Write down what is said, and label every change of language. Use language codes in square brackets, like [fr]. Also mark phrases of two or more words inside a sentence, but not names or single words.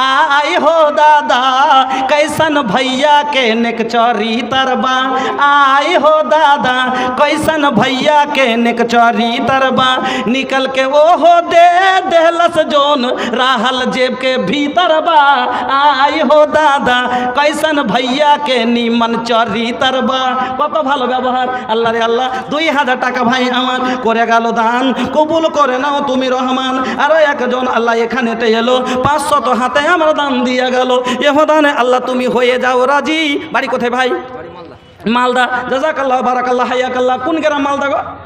[bho] आई हो दादा कैसन भैया के नेक चोरी तरबा, आई हो दादा कैसन भैया के नेक चोरी तरबा, निकल के वो हो दे देहलस जोन राहल जेब के भीतर बा। आई हो दादा कैसन भैया के निमन चोरी तरबा। [bn] কত ভালো ব্যবহার আল্লাহ রে আল্লাহ। 2000 টাকা ভাই আমার করে গেল দান, কবুল করে নাও তুমি রহমান। আর একজন আল্লাহ এখানেতে এলো 500 হাতে আমার দান দিয়ে গেল। এ দানে আল্লাহ তুমি হয়ে যাও রাজি। বাড়ি কোথায় ভাই? মালদা। [ar] جزاك الله بارك الله حياك الله. [bn] কোন গ্রাম মালদা গো?